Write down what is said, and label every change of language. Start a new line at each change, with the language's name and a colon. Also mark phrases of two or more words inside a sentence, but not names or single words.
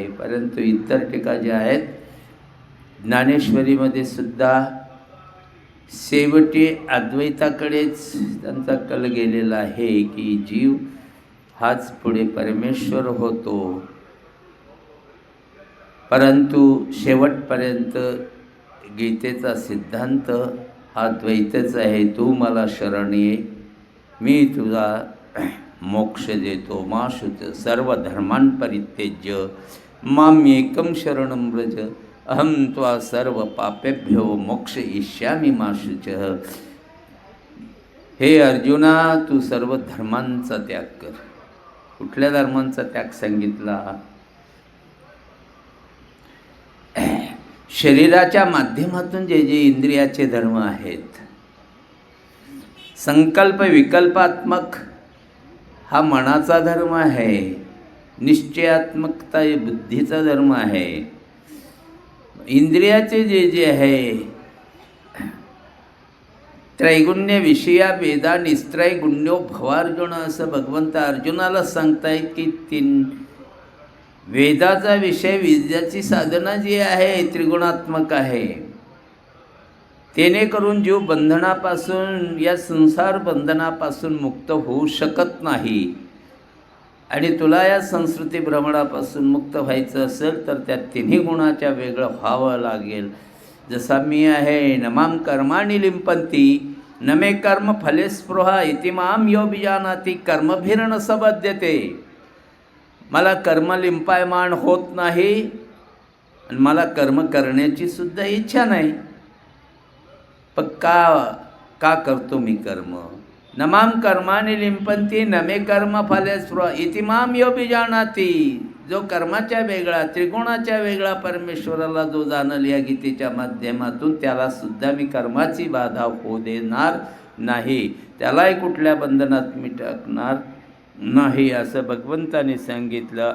Marathi: परंतु इतर टीका ज्या आहेत ज्ञानेश्वरीमध्ये सुद्धा शेवटी अद्वैताकडेच त्यांचा कल गेलेला आहे की जीव हाच पुढे परमेश्वर होतो. परंतु शेवटपर्यंत गीतेचा सिद्धांत हा द्वैतच आहे. तू मला शरण ये मी तुझा मोक्ष देतो.
Sanskrit: मा शुच सर्व धर्मान् परित्यज्य माम्येकं शरणं व्रज अहं त्वा सर्व पापेभ्यो मोक्षयिष्यामि मा शुचः.
Marathi: हे अर्जुना तू सर्व धर्मांचा त्याग कर. कुठल्या धर्मांचा त्याग सांगितला? शरीराच्या माध्यमातून जे जे इंद्रियाचे धर्म आहेत संकल्प विकल्पात्मक हा मनाचा धर्म आहे. निश्चयात्मकता हे बुद्धीचा धर्म आहे. इंद्रियाचे जे जे आहे
Sanskrit: त्रैगुण्य विषया वेदा निस्त्रैगुण्यो भवार्जुन
Marathi: असं भगवंत अर्जुनाला सांगतायत की वेदाचा विषय विद्याची साधना जी आहे त्रिगुणात्मक आहे. जेणेकरून जीव बंधनापासून या संसार बंधनापासून मुक्त होऊ शकत नाही. आणि तुला या संस्कृती भ्रमणापासून मुक्त व्हायचं असेल तर त्या तिन्ही गुणाच्या वेगळं व्हावं लागेल. जसा मी आहे
Sanskrit: नमाम कर्माणि लिंपंती न मे कर्म फले स्पृहा इति माम यो बिजानाती कर्मभिर्न सबध्यते.
Marathi: मला कर्म लिंपायमान होत नाही आणि मला कर्म करण्याची सुद्धा इच्छा नाही. पण का करतो मी कर्म?
Sanskrit: नमाम कर्मानि लिंपंती न मे कर्म फले स्पृहा इति माम यो बिजानाती.
Marathi: जो कर्माच्या वेगळा त्रिगुणाच्या वेगळा परमेश्वराला जो जाणल या गीतेच्या माध्यमातून त्याला सुद्धा मी कर्माची बाधा होऊ देणार नाही, त्यालाही कुठल्या बंधनात मी टाकणार नाही असं भगवंताने सांगितलं.